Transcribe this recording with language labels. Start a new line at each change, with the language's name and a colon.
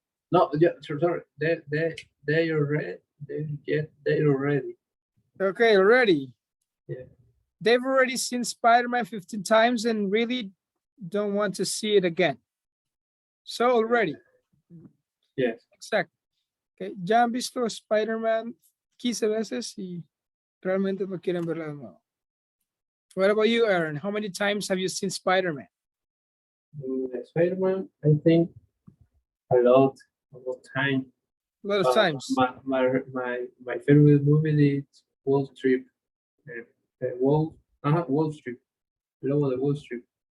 English: No, yeah, sorry. They already. They already. Okay, already. Yeah. They've already seen Spider-Man 15 times and really don't want to see it again. So already. Yes.
Spanish: Exacto. Okay. Ya han visto Spider-Man 15 veces y realmente no quieren verla de nuevo.
English: What about you, Aaron? How many times have you seen Spider-Man? Spider-Man, I think a lot of time. A lot of times. My favorite movie is Wall Street.
Spanish: Wall Street. Lobo de Wall Street.